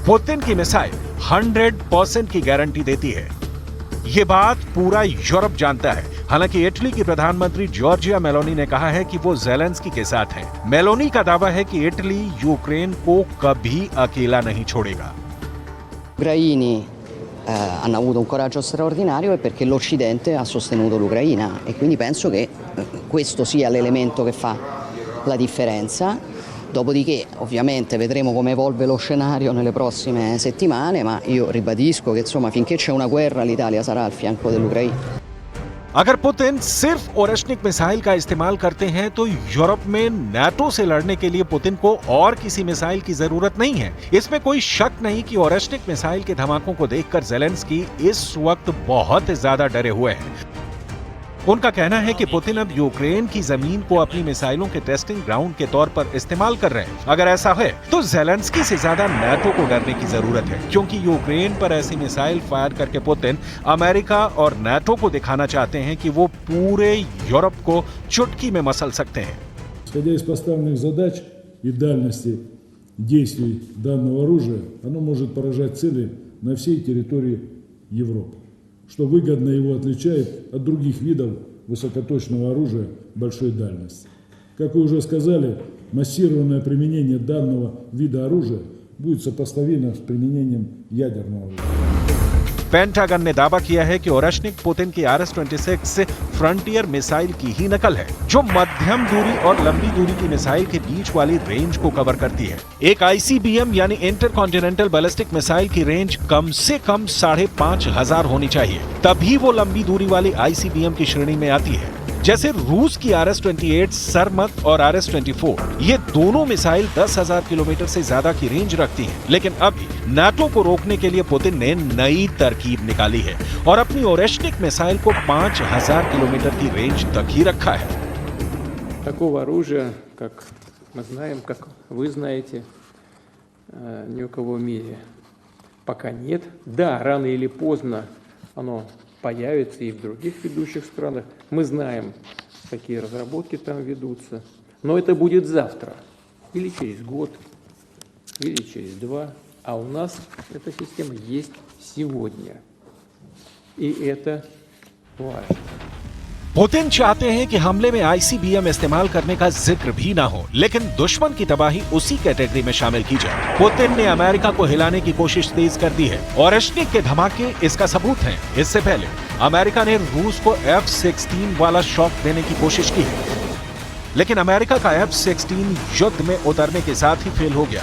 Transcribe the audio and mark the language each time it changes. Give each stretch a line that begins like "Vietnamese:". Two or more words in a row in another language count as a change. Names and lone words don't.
Hindi: पुतिन की मिसाइल 100% की गारंटी देती है। ये बात पूरा यूरोप जानता है। हालांकि इटली की प्रधानमंत्री जॉर्जिया मेलोनी ने कहा है कि वो ज़ेलेंस्की के साथ हैं। मेलोनी का दावा है कि इटली यूक्रेन को कभी अकेला नहीं छोड़ेगा।
Italian: Ucraini hanno avuto un coraggio straordinario e perché l'Occidente ha sostenuto l'Ucraina e quindi penso che questo sia l'elemento che fa la differenza. Dopodiché ovviamente vedremo come evolve lo scenario nelle prossime settimane, ma io ribadisco che insomma finché c'è una guerra l'Italia sarà al fianco dell'Ucraina.
Hindi: अगर पुतिन सिर्फ ओरेश्निक मिसाइल का इस्तेमाल करते हैं तो यूरोप में नाटो से लड़ने के लिए पुतिन को और किसी मिसाइल की जरूरत नहीं है। इसमें कोई शक नहीं कि ओरेश्निक मिसाइल के धमाकों को देखकर ज़ेलेंस्की इस वक्त बहुत ज्यादा डरे हुए हैं। उनका कहना है कि पुतिन अब यूक्रेन की जमीन को अपनी मिसाइलों के
English: testing ground
Hindi: के तौर पर इस्तेमाल कर रहे हैं। अगर ऐसा है तो ज़ेलेंस्की से ज्यादा नाटो को डरने की जरूरत है, क्योंकि यूक्रेन पर ऐसी मिसाइल फायर करके पुतिन अमेरिका और नाटो को दिखाना चाहते हैं कि वो पूरे यूरोप को चुटकी में मसल सकते हैं।
Russian: Исходя из поставленных задач и дальности действий данного оружия, оно может поражать цели на всей территории Европы, что выгодно его отличает от других видов высокоточного оружия большой дальности. Как вы уже сказали, массированное применение данного вида оружия будет сопоставимо с применением ядерного оружия.
Hindi: पेंटागन ने दावा किया है कि ओरेश्निक पुतिन की RS-26 फ्रंटियर मिसाइल की ही नकल है, जो मध्यम दूरी और लंबी दूरी की मिसाइल के बीच वाली रेंज को कवर करती है। एक ICBM यानी
English: intercontinental ballistic missile
Hindi: की रेंज कम से कम 5,500 होनी चाहिए, तभी वो लंबी दूरी वाली ICBM की श्रेणी में आती है। जैसे रूस की RS-28 सरमत और RS-24, ये दोनों मिसाइल 10,000 किलोमीटर से ज्यादा की रेंज रखती हैं। लेकिन अभी नाटो को रोकने के लिए पुतिन ने नई तरकीब निकाली है और अपनी ओरेश्निक मिसाइल को 5,000 किलोमीटर की रेंज तक ही रखा है।
Russian: Такого оружия, как мы знаем, как вы знаете, ни у кого в мире пока нет. Да, рано или поздно оно появится и в других ведущих странах. Мы знаем, какие разработки там ведутся. Но это будет завтра, или через год, или через 2. А у нас эта система есть сегодня. И это важно.
Hindi: पुतिन चाहते हैं कि हमले में ICBM इस्तेमाल करने का जिक्र भी ना हो, लेकिन दुश्मन की तबाही उसी कैटेगरी में शामिल की जाए। पुतिन ने अमेरिका को हिलाने की कोशिश तेज कर दी है। ओरेश्निक के धमाके इसका सबूत हैं। इससे पहले अमेरिका ने रूस को F-16 वाला शॉक देने की कोशिश की है, लेकिन अमेरिका का F-16 युद्ध में उतरने के साथ ही फेल हो गया।